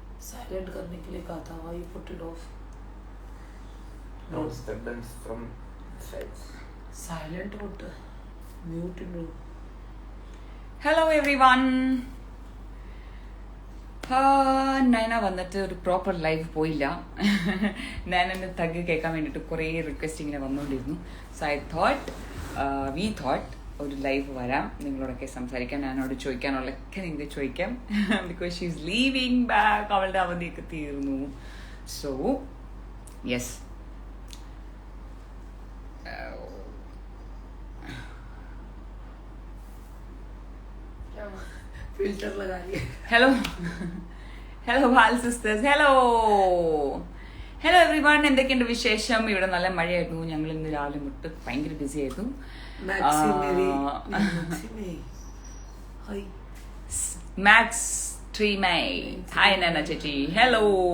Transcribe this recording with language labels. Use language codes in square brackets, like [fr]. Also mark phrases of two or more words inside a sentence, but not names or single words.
[hi] साइलेंट करने के लिए कहा था. [en] Why you put it off? No disturbance from sides. Silent mode. Mute it. hello every one. [ml] നയന വന്നിട്ട് ഒരു [en] proper live [ml] പോയില്ല. നയനൻ്റെ തഗ് കേൾക്കാൻ വേണ്ടിയിട്ട് കുറേ റിക്വസ്റ്റ് ഇങ്ങനെ വന്നുകൊണ്ടിരുന്നു. [en] so we thought [ml] ഒരു ലൈവ് വരാം, നിങ്ങളോടൊക്കെ സംസാരിക്കാം, ഞാനോട് ചോദിക്കാനുള്ളതൊക്കെ നിങ്ങൾക്ക് ചോദിക്കാം. [en] because she is leaving back, [ml] അവളുടെ അവധിയൊക്കെ തീർന്നു. [en] so yes, [hi] फिल्टर लगा लिया. [en] hello bal sisters, hello every one. [ml] എന്തൊക്കെയുണ്ട് വിശേഷം? ഇവിടെ നല്ല മഴയായിരുന്നു. ഞങ്ങൾ ഇന്ന് രാവിലെ മുട്ട് ഭയങ്കര ബിസി ആയിരുന്നു. മാക്സ് ട്രീമൈ, ഹായ് നാന ചേച്ചി, ഹലോ.